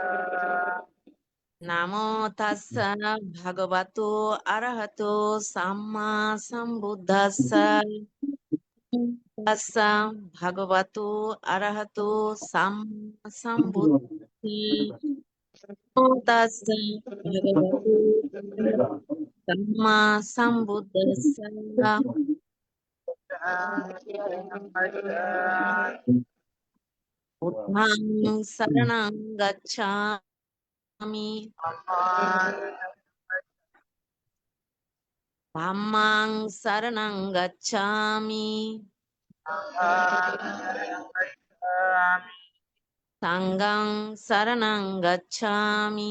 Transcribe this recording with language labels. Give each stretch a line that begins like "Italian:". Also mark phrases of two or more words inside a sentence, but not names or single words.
Pali: নমো তাস্সা ভগবতো অরহতো সাম্মা সম্বুদ্ধাস্সা। তাস্সা ভগবতো অরহতো সাম্মা সম্বুদ্ধাস্সা। তাস্সা ভগবতো সাম্মা সম্বুদ্ধাস্সা। বুদ্ধং শরণং গচ্ছামি ধাম্মাং শরণং গচ্ছামি Sanghang saranang gacchami.